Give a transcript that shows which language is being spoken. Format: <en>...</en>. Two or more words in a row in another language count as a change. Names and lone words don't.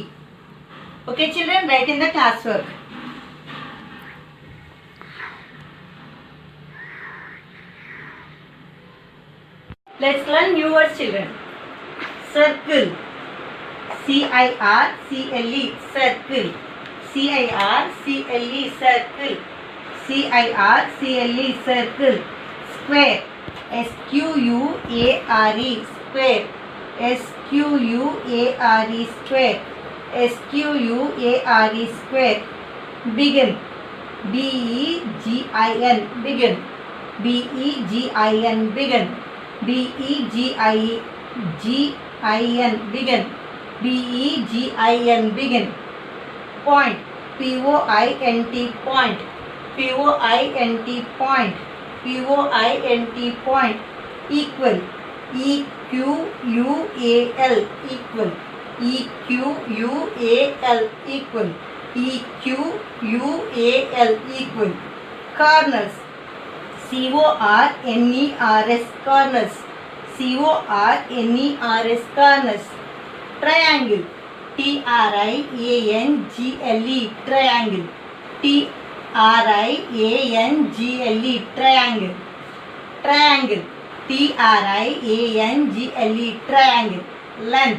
<en>Okay children, write in the classwork. Let's learn new words children. Circle. C-I-R-C-L-E. Circle. C-I-R-C-L-E. Circle. C-I-R-C-L-E. Circle. Square. S-Q-U-A-R-E. Square. S-Q-U-A-R-E. Square. S-Q-U-A-R-E. Square. Begin. B-E-G-I-N. Begin. B-E-G-I-N. Begin. B-E-G-I-N. Begin. B-E-G-I-N. Begin. Point. P-O-I-N-T. Point. P-O-I-N-T. Point. P-O-I-N-T. Point. Equal. E-Q-U-A-L. Equal. E-Q-U-A-L. Equal. E-Q-U-A-L. Equal. Corners. C-O-R-N-E-R-S. Corners. C-O-R-N-E-R-S. Corners. Triangle. T-R-I-A-N-G-L-E. Triangle. T-R-I-A-N-G-L-E. Triangle. Triangle. T-R-I-A-N-G-L-E. Triangle. Length.</en>